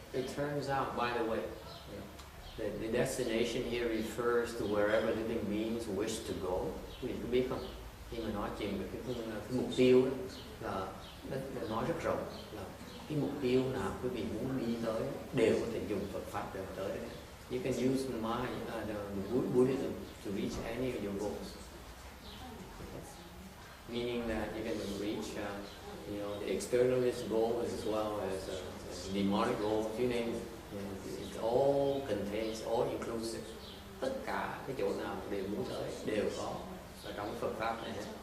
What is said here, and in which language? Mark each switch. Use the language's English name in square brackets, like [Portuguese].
[English] It turns out, by the way, the destination here refers to wherever living beings wish to go. [Vietnamese] Quý vị có biết không? Khi mà nói chuyện về cái mục tiêu đó, là nói rất rộng, là cái mục tiêu nào quý vị muốn đi tới đều có thể dùng Phật pháp để tới đấy. [English] You can use the Buddhism to reach any of your goals. Meaning that you can reach, the externalist goal as well as demonic goal. You name it. It all contains, all inclusive. [Vietnamese] Tất cả cái chỗ nào đều muốn tới đều có ở trong Phật pháp này.